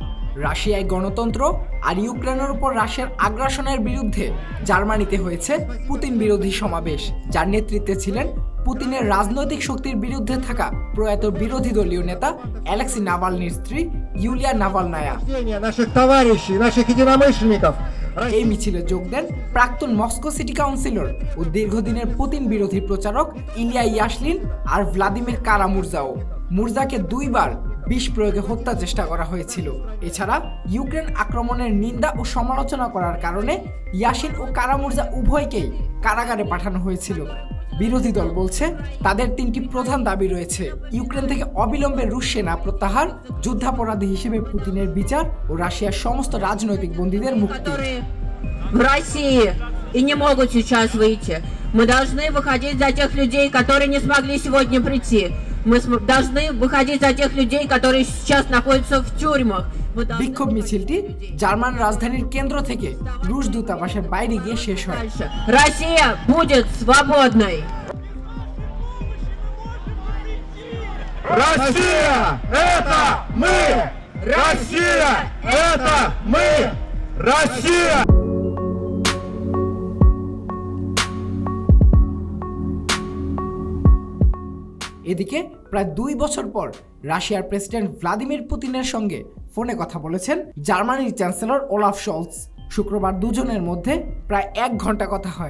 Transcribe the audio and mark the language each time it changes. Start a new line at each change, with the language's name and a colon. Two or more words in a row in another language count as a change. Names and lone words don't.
Bangla: রাশিয়ায় গণতন্ত্র আর ইউক্রেনের উপর রাশিয়ার আগ্রাসনের বিরুদ্ধে জার্মানিতে হয়েছে পুতিন বিরোধী সমাবেশ, যার নেতৃত্বে ছিলেন পুতিনের রাজনৈতিক শক্তির বিরুদ্ধে থাকা প্রয়াত বিরোধী দলীয় নেতা অ্যালেক্সি নাভালনির স্ত্রী ইউলিয়া নাভালনায়া।
Russian: Наших товарищей, наших единомышленников.
Bangla: এই মিছিলে যোগ দেন প্রাক্তন মস্কো সিটি কাউন্সিলর ও দীর্ঘদিনের পুতিন বিরোধী প্রচারক ইলিয়া ইয়াশলিন আর ভ্লাদিমির কারা-মুর্জাও। মুর্জাকে 2 বার বিষ প্রয়োগে হত্যা চেষ্টা করা হয়েছিল। এছাড়া ইউক্রেন আক্রমণের নিন্দা ও সমালোচনা করার কারণে ইয়াশিন ও কারা-মুর্জা উভয়কেই কারাগারে পাঠানো হয়েছিল। বিরোধী দল বলছে তাদের 3টি প্রধান দাবি রয়েছে: ইউক্রেন থেকে অবিলম্বে রুশ সেনা প্রত্যাহার, যুদ্ধাপরাধী হিসেবে পুতিনের বিচার ও রাশিয়ার সমস্ত রাজনৈতিক বন্দীদের মুক্তি।
Russian: В России и не могут сейчас выйти. Мы должны выходить за тех людей, которые не смогли сегодня прийти. Мы должны выходить за тех людей, которые сейчас находятся в тюрьмах.
Bangla: বিক্ষোভ মিছিলটি জার্মান রাজধানীর কেন্দ্র থেকে রুশ দূতাবাসের বাইরে গিয়ে শেষ হয়।
Russian: Дальше. Россия будет свободной. Россия – это мы! Россия – это мы! Россия!
Bangla: এদিকে প্রায় 2 বছর পর রাশিয়ার প্রেসিডেন্ট ভ্লাদিমির পুতিনের সঙ্গে ফোনে কথা বলেছেন জার্মানির চ্যান্সেলর ওলাফ শলৎজ। শুক্রবার দুজনের মধ্যে প্রায় 1 ঘন্টা কথা হয়।